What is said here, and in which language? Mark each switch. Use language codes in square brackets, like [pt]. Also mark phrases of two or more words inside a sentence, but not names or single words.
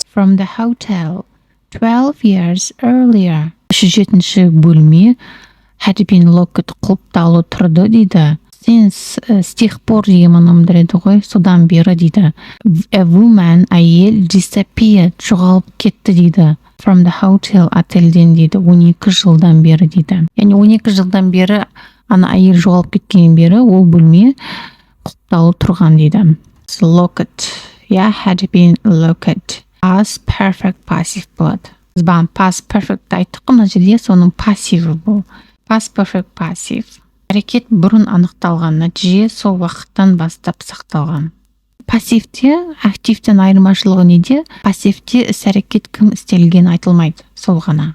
[en] from the hotel 12 years earlier. [kk] 37 бөлме [en] had been locked [kk] құлыптаулы тұрды дейді. Since [ru] с тех пор [kk] деген мағынаны білдіреді ғой, содан бері дейді. [en] A woman [kk] әйел disappeared жоғалып кетті дейді. [en] From the hotel [kk] отельден дейді. 12 жылдан бері дейді. Яғни 12 жылдан бері ана әйел жоғалып кеткеннен бері ол бөлме құлыптаулы тұрған дейді. [en] Locked. Yeah, had been locked. Past perfect passive [kk] болады. Біз бағана [en] past perfect [kk] айттық қой мына жерде, соның пассиві бұл. [en] Past perfect passive. [kk] Әрекет бұрын анықталған, нәтиже сол уақыттан бастап сақталған. Пассивте активтен айырмашылығы неде? Пассивте іс-әрекет кім істелген айтылмайды, сол ғана.